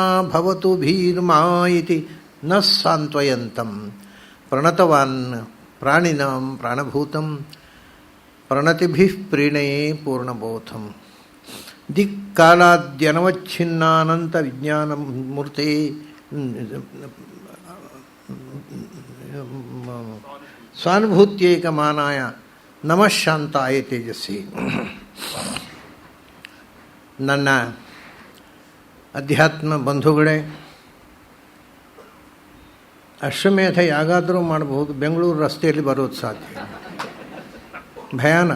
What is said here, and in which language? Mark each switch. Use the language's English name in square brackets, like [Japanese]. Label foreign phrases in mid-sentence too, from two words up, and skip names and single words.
[Sanskrit] भवतु भीर्मा इति न सान्त्वयन्तं प्रणतवान् प्राणिनां प्राणभूतं प्रणतिभिः प्रीणये पूर्णबोधं दिक्कालाद्यनवच्छिन्नानन्तविज्ञानमूर्ते स्वानुभूत्यैकमानाय ನಮಃ ಶಾಂತಾಯ ತೇಜಸ್ವಿ. [Kannada] ನನ್ನ ಅಧ್ಯಾತ್ಮ ಬಂಧುಗಳೇ, ಅಶ್ವಮೇಧ ಯಾಗಾದರೂ ಮಾಡಬಹುದು, ಬೆಂಗಳೂರು ರಸ್ತೆಯಲ್ಲಿ ಬರೋದು ಸಾಧ್ಯ ಭಯಾನಕ.